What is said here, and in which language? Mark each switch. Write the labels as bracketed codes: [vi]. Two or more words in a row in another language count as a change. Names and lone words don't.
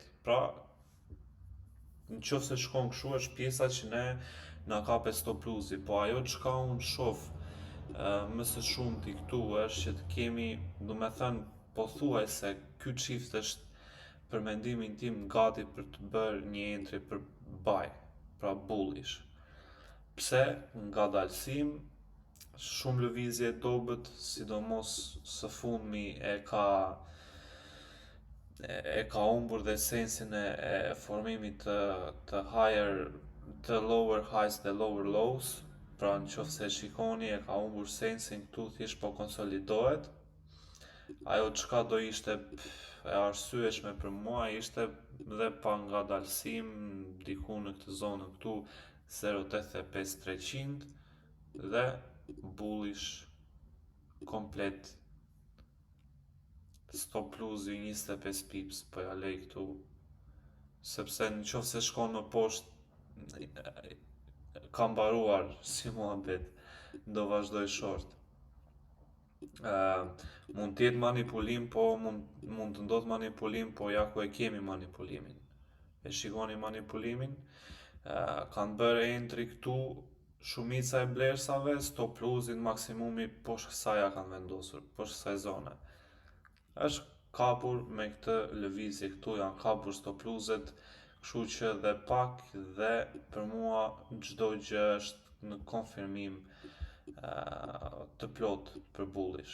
[sq] Pra, në qoftë se shkon kështu është pjesa që ne na kapet [en] stop loss-i, [sq] po ajo çka unë shoh më së shumti këtu është që të kemi, domethënë pothuajse ky çift është për mendimin tim gati për të bërë një entry për buy, pra bullish. Pse? Ngadalësim, shumë lëvizje dobët, sidomos së fundmi e ka humbur dhe sensin e formimit të [en] lower highs [sq] dhe [en] lower lows, [sq] pra në qoftë se shikoni e ka humbur sensin këtu, thjesht po konsolidohet. Ajo çka do ishte e arsyeshme për mua ishte dhe pa ngadalësim diku në këtë zonë këtu 0.85300 dhe bullish komplet, [en] stop loss-i [sq] 25 pips, po ja lej këtu, sepse në qoftë se shkon më poshtë ka mbaruar si muhabet, do vazhdoj short. Mund të jetë manipulim, po mund të ndodhë manipulim, po ja ku e kemi manipulimin. E shikoni manipulimin, kanë bërë entry këtu shumica e blersave, [en] stop loss-in [sq] maksimumi poshtë kësaj ja kanë vendosur, poshtë kësaj zone. Është kapur me këtë lëvizje këtu, janë kapur [en] stop loss-et, [sq] kështu që dhe pak dhe për mua çdo gjë është në konfirmim të plot për bullish.